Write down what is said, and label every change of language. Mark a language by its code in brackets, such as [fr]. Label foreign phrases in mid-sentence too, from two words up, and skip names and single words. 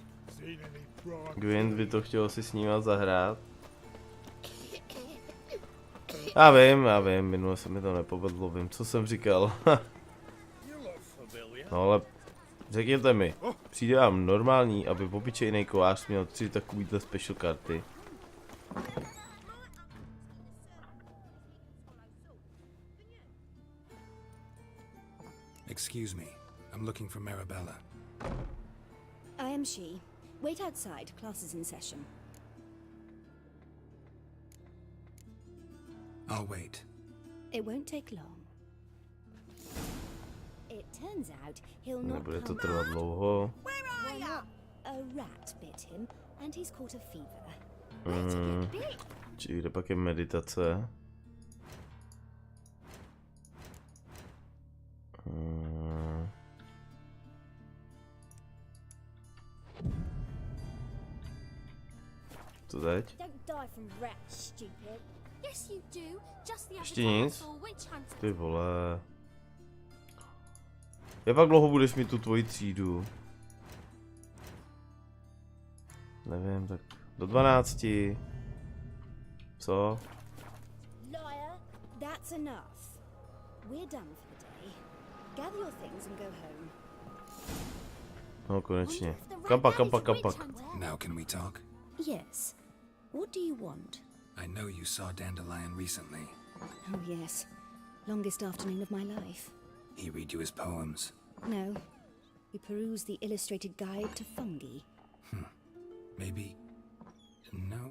[cs] Gwent by to chtělo si s ním zahrát. Já vím, minule se mi to nepovedlo, vím, co jsem říkal. No ale řekněte mi, přijde vám normální, aby obyčejný kovář měl 3 takovýhle special karty? [en] Excuse me. I'm looking for Marabella. I am she. Wait outside. Class is in session. I'll wait. It won't take long. It turns out he'll not [cs] Nebude to [en] come [cs] trvat dlouho. [en] Why not? A rat bit him, and he's caught a fever. Where to get bit? [cs] Či kde pak je meditace? Co teď? [en] Don't die from rats, stupid. Yes, you do. Just the [cs] Ještě [en] other [cs] nic? [en] for witch hunters. [cs] Ty vole. Jak pak dlouho budeš mít tu tvoji třídu? Nevím, tak do 12. Co? [en] Liar, that's enough. We're done for the day. Gather your things and go home. [cs] No konečně. [en] Wonder if the [cs] Kam pak, [en] rat [cs] kam [en] is [cs] pak, [en] a [cs] kam [en] witch [cs] pak. [en] hunter. Now can we talk? Yes. What do you want? I know you saw Dandelion recently. Oh, yes. Longest afternoon of my life. He read you his poems. No. We perused the illustrated guide to fungi. Maybe... No.